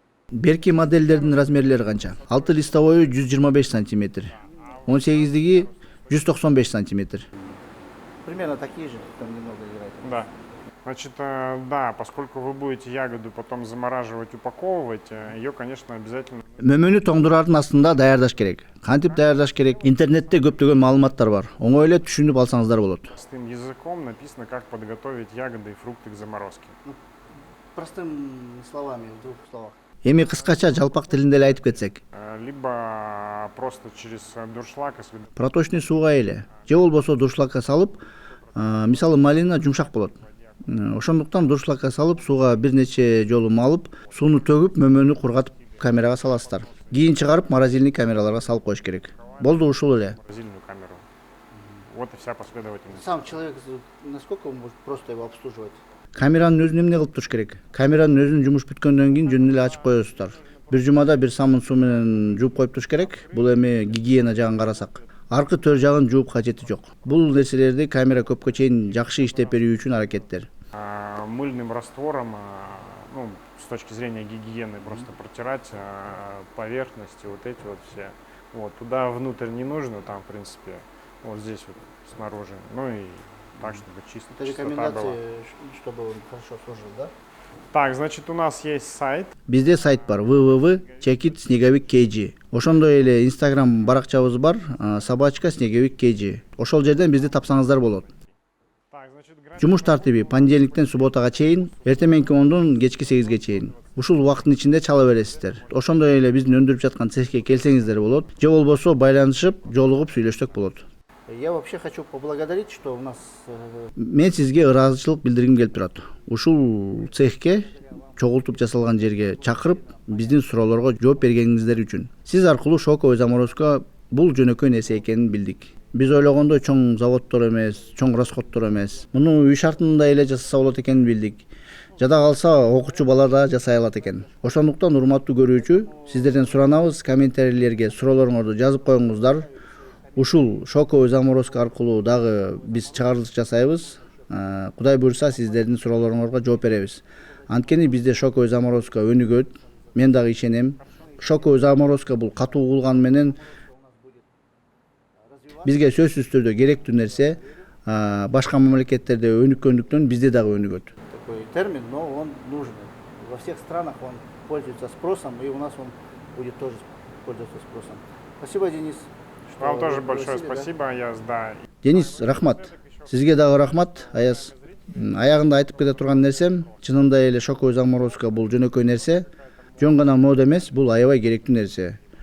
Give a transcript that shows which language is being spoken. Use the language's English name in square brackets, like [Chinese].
[Kyrgyz] Берки модельдердин размерлери канча? 6 листовой 125 сантиметр. 18-диги 195 сантиметр. [Russian] Примерно такие же, там немного играет. Да. Значит, да, поскольку вы будете ягоду потом замораживать, упаковывать, ее, конечно, обязательно [Kyrgyz] Мөмөнү тоңдурардын астында даярдаш керек. Кантип даярдаш керек? Интернетте көптөгөн маалыматтар бар. Оңой эле түшүнүп алсаңыздар болот. [Russian] простым языком написано, как подготовить ягоды и фрукты к заморозке. Простым словами, в двух словах. [Kyrgyz] Эми кыскача жалпак тилинде эле айтып кетсек, [Russian] Либо просто через дуршлаг, если [Kyrgyz] проточный сууга эле же болбосо дуршлагка салып, мисалы малина жумшак болот. Ошондуктан дуршлагка салып, сууга бир нече жолу малып, сууну төгүп, мөмөнү кургатып камерага саласыздар. Кийин чыгарып морозильный камераларга салып коюш керек. Болду, ушул эле. [Russian] Морозильную камеру. Вот и вся последовательность. Сам человек, насколько он может просто его обслуживать? [Kyrgyz] Камеранын өзүн эмне кылып туруш керек? Камеранын өзүн жумуш бүткөндөн кийин жөн эле ачып коесуздар. Бир жумада бир самын суу менен жууп коюп туруш керек. Бул эми гигиена жагын карасак. Аркы төр жагын жууп кажети жок. Бул нерселерди камера көпкө чейин жакшы иштеп берүү үчүн аракеттер. [Russian] Мыльным раствором, ну, с точки зрения гигиены, просто протирать поверхности, вот эти вот все. Вот, туда внутрь не нужно, там, в принципе, вот здесь вот снаружи. Ну и так, чтобы чисто. Это рекомендации, чтобы он хорошо служил, да? Так, значит, у нас есть сайт. [Kyrgyz] Бизде сайт бар www.checkit.snegavik.kg. Ошондой эле Instagram баракчабыз бар @snegavik.kg. Ошол жерден бизди тапсаңыздар болот. Жумуш тартиби понедельниктен субботага чейин, эртең мененки 10дон кечки 8ге чейин. Ушул убакыттын ичинде чала бересиздер. Ошондой эле биздин өндүрүп жаткан цехке келсеңиздер болот, же болбосо байланышып, жолугуп сүйлөшсөк болот. [Russian] Я вообще хочу поблагодарить, что у нас... [Kyrgyz] Мен сизге ыраазычылык билдиргим келип турат. Ушул цехке чогултуп жасалган жерге чакырып, биздин суроолорго жооп бергениңиздер үчүн. Сиз аркылуу Шоковый заморозка бул жөнөкөй нерсе экенин билдик. Биз ойлогондой чоң заводдор эмес, чоң расходдор эмес. Муну үй шартында эле жасаса болот экенин билдик. Жада калса окуучу бала да жасай алат экен. Ошондуктан урматтуу көрүүчү, сиздерден суранабыз, комментарийлерге суроолоруңузду жазып коюңуздар. Ушул Шоковый заморозка аркылуу дагы биз чыгарылыш жасайбыз. Кудай буйрса сиздердин суроолоруңарга жооп беребиз. Анткени бизде Шоковый заморозка өнүгөт. Мен дагы ишенем. Шоковый заморозка бул катуу кылган менен бизге сөзсүз түрдө керектүү нерсе. Башка мамлекеттерде өнүккөндүктөн бизде дагы өнүгөт. [Russian] Такой термин, но он нужен. Во всех странах он пользуется спросом, и у нас он будет тоже пользоваться спросом. Спасибо, Денис. Вам тоже большое спасибо, Аяз, да. [Kyrgyz] Денис, рахмат. Сизге дагы рахмат, Аяз. Аягында айтып кете турган нерсем, чынында эле Шоковый заморозка бул жөнөкөй нерсе, жөн гана мода эмес, бул аябай керектүү нерсе.